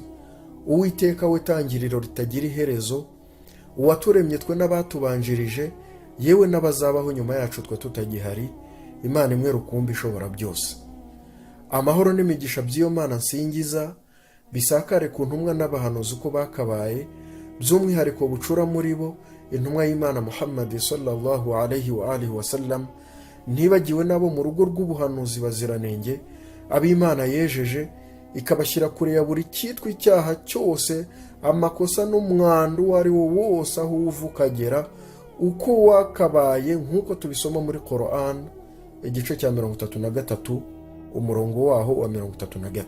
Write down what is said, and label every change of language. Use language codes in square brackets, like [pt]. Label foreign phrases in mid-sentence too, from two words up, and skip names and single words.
[rw] Uwiteka we tangiriro ritagira iherezo, uwaturemye twe n'abatubanjirije, yewe n'abazabaho nyuma yacu twe tutagihari, Imana imwe rukumbi ishobora byose. Amahoro n'imigisha by'iyo Mana nsingiza bisakare ku ntumwa n'abahanuzi uko bakabaye, by'umwihariko bucura muri bo intumwa y'Imana Muhammad [ar] صلى الله عليه وآله وسلم, [rw] ntibagiwe nabo mu rugo rw'ubuhanuzi baziranenge ab'Imana yejeje ikabashyira kure ya buri cyitwa icyaha cyose, amakosa n'umwandu uwo ari wo wose aho uva ukagera, uko wakabaye nk'uko tubisoma muri Quran igice cya 33 umurongo waho wa 33.